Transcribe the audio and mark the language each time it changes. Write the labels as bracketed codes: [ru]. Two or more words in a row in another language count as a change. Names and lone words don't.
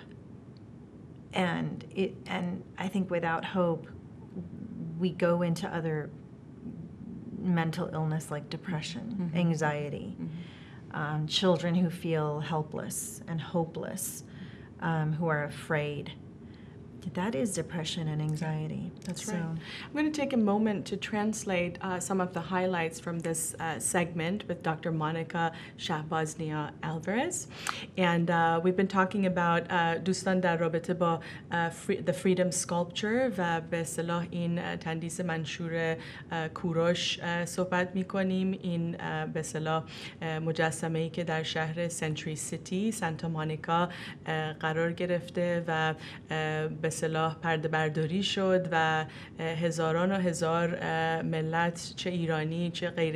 [en] And I think without hope, we go into other mental illness like depression, anxiety, children who feel helpless and hopeless, who are afraid. That is depression and anxiety. That's right. I'm going to take a moment to translate some of the highlights from this segment with Dr. Monica Shahbaznia-Alvarez. And we've been talking about [fa] دوستان در رابطه با [en] the freedom sculpture [fa] و به اصطلاح این تندیس منشور کوروش صحبت می‌کنیم. این به اصطلاح مجسمه‌ای که در شهر سنتری سیتی سانتا مونیکا قرار گرفته و به اصطلاح پرده برداری شد و هزاران و هزار ملت چه ایرانی چه غیر